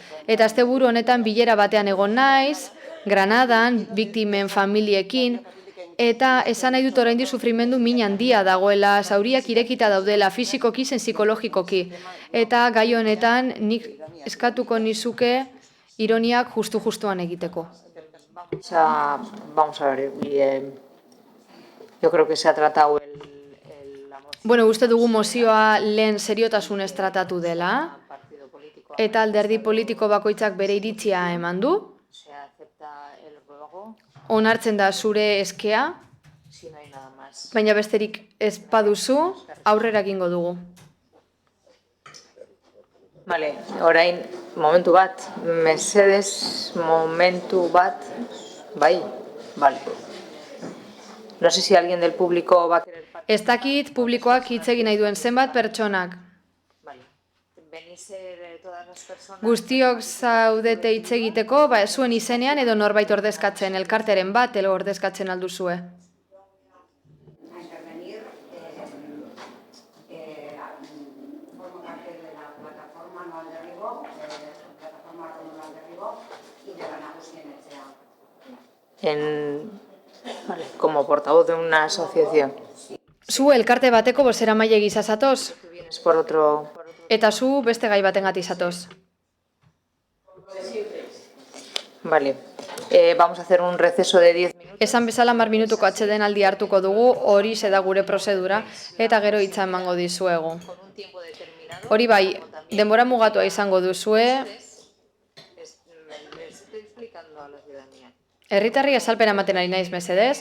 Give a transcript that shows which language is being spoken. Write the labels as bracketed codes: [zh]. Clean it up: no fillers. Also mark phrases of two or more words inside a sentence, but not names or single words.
[eu] Eta asteburu honetan bilera batean egon naiz, Granadan, biktimen familiekin, eta esan nahi dut oraindik sufrimendu min handia dagoela, zauriak irekita daudela, fisikoki zen psikologikoki. Eta gai honetan nik eskatuko nizuke ironiak justu-justuan egiteko. [es] Vamos a ver, yo creo que se ha tratado [eu] Bueno, uste dugu mozioa lehen seriotasunez tratatu dela, eta alderdi politiko bakoitzak bere iritzia eman du. Onartzen da zure eskea, baina besterik ez baduzu, aurrera egingo dugu. Vale, orain, momentu bat, mesedez, momentu bat, bai, vale. [es] No sé si alguien del público va a querer... [eu] Ez dakit publikoak hitz egin nahi duen zenbat pertsonak. Guztiok zaudete hitz egiteko, zuen izenean edo norbait ordezkatzen, elkarteren bat edo ordezkatzen alduzue. [es] Como portavoz de una asociación. [eu] Zu elkarte bateko bozeramaile gisa zatoz? [es] Por [eu] Eta zu beste gai batengatik zatoz. Vale. [es] Vamos a hacer un receso de 10 minutos. [eu] Esan bezala 10 minutuko atsedenaldi hartuko dugu, hori da gure prozedura, eta gero hitza emango dizuegu. Hori bai, denbora mugatua izango duzue. Herritarri azalpena ematen ari naiz mesedez.